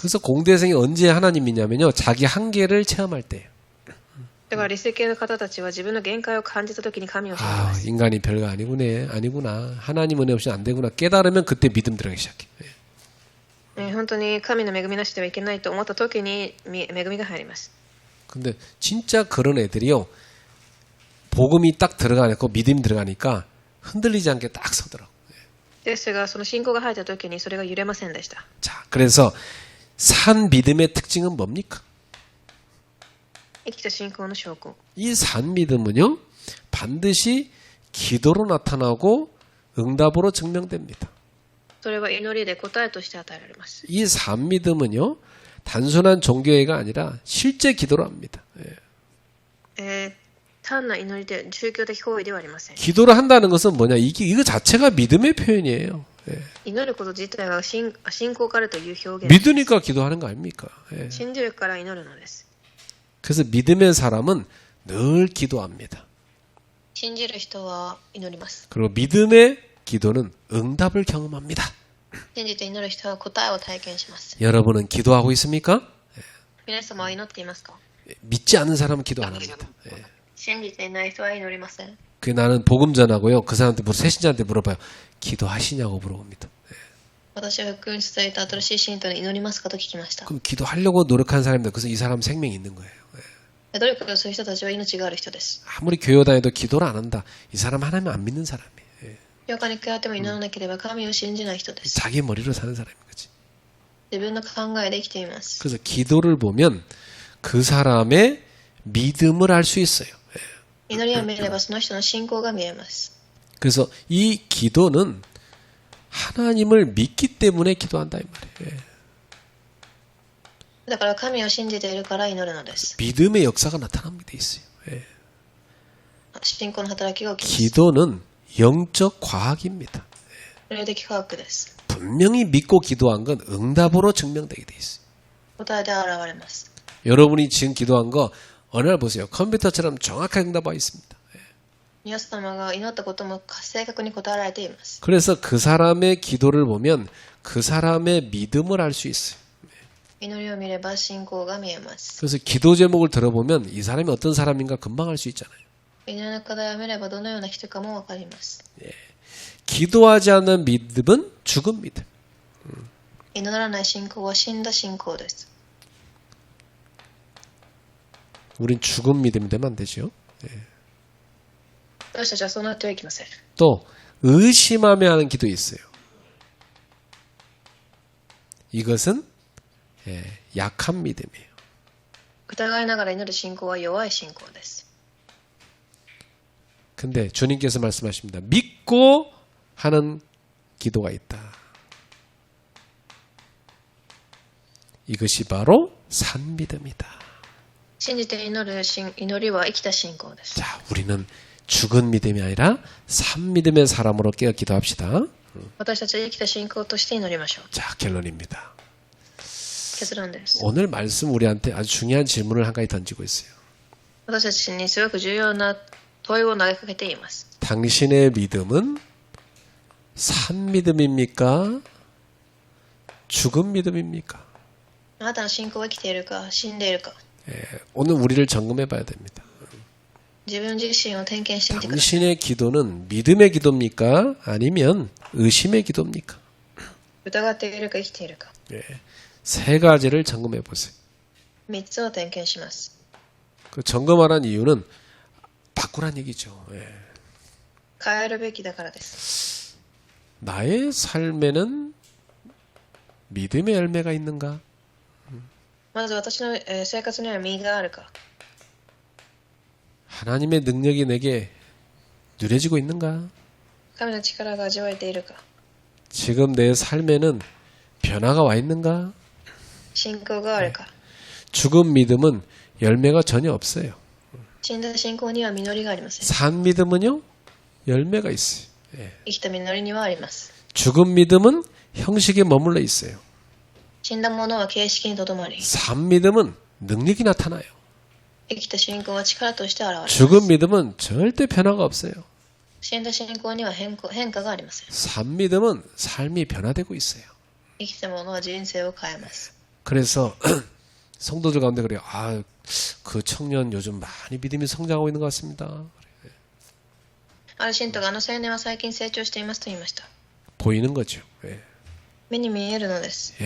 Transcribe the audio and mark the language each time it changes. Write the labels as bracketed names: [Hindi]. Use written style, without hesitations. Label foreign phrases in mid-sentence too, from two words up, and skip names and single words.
[Korean] 그래서 공대생이 언제 하나님이냐면요. 자기 한계를 체험할 때예요. [Japanese] だから理性系の方たちは自分の限界を感じたときに神を信じま 아, す。 [Korean] 인간이 별거 아니구나. 하나님 은혜 없이는 안 되구나. 깨달으면 그때 믿음 들어가기 시작해. [Japanese] 本当に神の恵みなしではいけないと思ったときに恵みが入ります。 [Korean] 근데 진짜 그런 애들이요. 복음이 딱 들어가니까 믿음이 들어가니까 흔들리지 않게 딱 서더라고. [Japanese] ですがその信仰が入ったときにそれが揺れませんでした。 [Korean] 자, 그래서 산 믿음의 특징은 뭡니까? [Japanese] 生きた信仰の証拠。 [Korean] 이 산 믿음은요. 반드시 기도로 나타나고 응답으로 증명됩니다. [Japanese] それは祈りで答えとして与えられます。 [Korean] 이 산 믿음은요. 단순한 종교회가 아니라 실제 기도로 합니다. 예. [Japanese] 単な祈りで宗教的行為ではありません。 [Korean] 기도를 한다는 것은 뭐냐? 이거 자체가 믿음의 표현이에요. 예. [Japanese] 祈ること自体が信仰からという表現。 [Korean] 믿으니까 기도하는 거 아닙니까? 예. [Japanese] 信じるから祈るのです。 [Korean] 그래서 믿음의 사람은 늘 기도합니다. [Japanese] 信じる人は祈ります。 [Korean] 그리고 믿음의 기도는 응답을 경험합니다. [Japanese] 信じて祈る人は答えを体験します。 [Korean] 여러분은 기도하고 있습니까? [Japanese] 皆様は祈っていますか？ [Korean] 믿지 않는 사람은 기도 안 합니다. 예. [Japanese] 信じていない人は祈りません。 [Korean] 그 나는 복음 전하고요. 그 사람한테 새신자한테 물어봐요. 기도하시냐고 물어봅니다. [Japanese] 私は福音伝えた新しい信徒に祈りますかと聞きました。 [Korean] 그럼 기도하려고 노력하는 사람인데 그래서 이 사람 생명이 있는 거예요. 예. [Japanese] 努力をする人たちは命がある人です。 [Korean] 아무리 교회 다녀도 기도를 안 한다. 이 사람 하나님 안 믿는 사람이에요. 예. [Japanese] 教会に通っても祈らなければ神を信じない人です。 [Korean] 자기 머리로 사는 사람인 거지. [Japanese] 自分の考えで生きています。 [Korean] 그래서 기도를 보면 그 사람의 믿음을 알 수 있어요. [Japanese] 祈りを見ればその人の信仰が見えます。 [Korean] 그래서 이 기도는 하나님을 믿기 때문에 기도한다 이 말이에요. [Japanese] だから神を信じているから祈るのです。 [Korean] 믿음의 역사가 나타나게 돼 있어요. [Japanese] 信仰の働きが起きます。 [Korean] 기도는 영적 과학입니다. [Japanese] 霊的科学です。 [Korean] 분명히 믿고 기도한 건 응답으로 증명되게 돼 있어요. [Japanese] 答えで現れます。 [Korean] 여러분이 지금 기도한 거 어느 날 보세요. 컴퓨터처럼 정확하게 응답와 있습니다. [Japanese] 皆様が祈ったことも正確に答えられています。 [Korean] 그래서 그 사람의 기도를 보면 그 사람의 믿음을 알 수 있어요. [Japanese] 祈りを見れば信仰が見えます。 [Korean] 그래서 기도 제목을 들어보면 이 사람이 어떤 사람인가 금방 알 수 있잖아요. [Japanese] 祈りの課題を見ればどのような人かもわかります。 [Korean] 기도하지 않는 믿음은 죽은 믿음. [Japanese] 祈らない信仰は死んだ信仰です。 [Korean] 우린 죽은 믿음이 되면 안 되죠. [Japanese] 私たちはそうなってはいけません。 [Korean] 또 의심하며 하는 기도 있어요. 이것은 약한 믿음이에요. [Japanese] 疑いながら祈る信仰は弱い信仰です。 [Korean] 근데 주님께서 말씀하십니다. 믿고 하는 기도가 있다. 이것이 바로 산 믿음이다. [Japanese] 信じて祈る祈りは生きた信仰です。 [Korean] 자, 우리는 죽은 믿음이 아니라 산 믿음의 사람으로 깨어 기도합시다. [Japanese] 私たちは生きた信仰として祈りましょう。 [Korean] 자, 결론입니다. [Japanese] 結論です。 [Korean] 오늘 말씀 우리한테 아주 중요한 질문을 한 가지 던지고 있어요. [Japanese] 私たちにすごく重要な問いを投げかけています。 [Korean] 당신의 믿음은 산 믿음입니까? 죽은 믿음입니까? [Japanese] あなたの信仰は生きているか死んでいるか [Korean] 오늘 우리를 점검해 봐야 됩니다. [Japanese] 自分自身を点検してみてください。 [Korean] 당신의 기도는 믿음의 기도입니까? 아니면 의심의 기도입니까? [Japanese] 疑っているか生きているか [Korean] 세 가지를 점검해 보세요. [Japanese] 3 つを点検します。 [Korean] 그 점검하라는 이유는 바꾸란 얘기죠. [Japanese] 変えるべきだからです。 [Korean] 나의 삶에는 믿음의 열매가 있는가? [Japanese] まず私の生活には実があるか [Korean] 하나님의 능력이 내게 누려지고 있는가? [Japanese] 神の力が味わえているか [Korean] 지금 내 삶에는 변화가 와 있는가? [Japanese] 信仰があるか [Korean] 죽은 믿음은 열매가 전혀 없어요. [Japanese] 死んだ信仰には実りがありません。 [Korean] 산 믿음은요? 열매가 있어요. [Japanese] 生きた実りにはあります。 [Korean] 죽은 믿음은 형식에 머물러 있어요. [Japanese] 死んだものは形式にとどまり、 [Korean] 산 믿음은 능력이 나타나요. [Japanese] 生きた信仰は力として現れます。 [Korean] 죽은 믿음은 절대 변화가 없어요. [Japanese] 死んだ信仰には変化がありません。 [Korean] 산 믿음은 삶이 변화되고 있어요. [Japanese] 生きたものは人生を変えます。 [Korean] 그래서 성도들 가운데 그래요. 그 청년 요즘 많이 믿음이 성장하고 있는 것 같습니다. [Japanese] ある信徒があの青年は最近成長していますと言いました。 [Korean] 보이는 거죠. 예. [Japanese] 目に見えるのです。